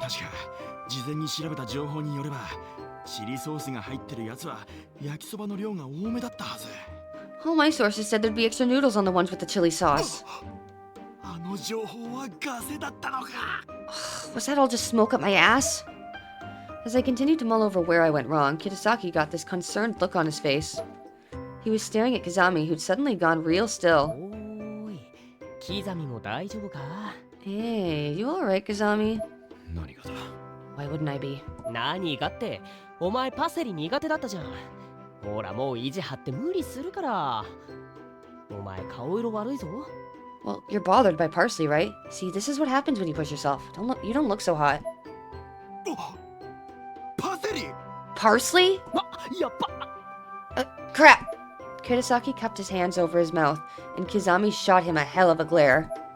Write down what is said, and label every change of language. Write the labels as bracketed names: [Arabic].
[Japanese] 確か事前に調べた情報によれば、チリソースが入ってるやつは焼きそばの量が多めだったはず。 [English] All my sources said there'd be extra noodles on the ones with the chili sauce. [Japanese] あの情報はガセだったのか。 [English] Was that all just smoke up my ass? As I continued to mull over where I went wrong, Kitasaki got this concerned look on his face. He was staring at Kizami, who'd suddenly gone real still. [Japanese] おーい、キザミも大丈夫か？ [English] Hey, you alright, Kizami? [Japanese] 何がだ？ [English] Why wouldn't I be? [Japanese] 何がって、お前パセリ苦手だったじゃん。ほらもう意地張って無理するから。お前顔色悪いぞ。 [English] Well, you're bothered by parsley, right? See, this is what happens when you push yourself. You don't look so hot. [Japanese] パセリ。 [English] Parsley? [Japanese] やっぱ。 [English] Crap! Kitasaki cupped his hands over his mouth, and Kizami shot him a hell of a glare.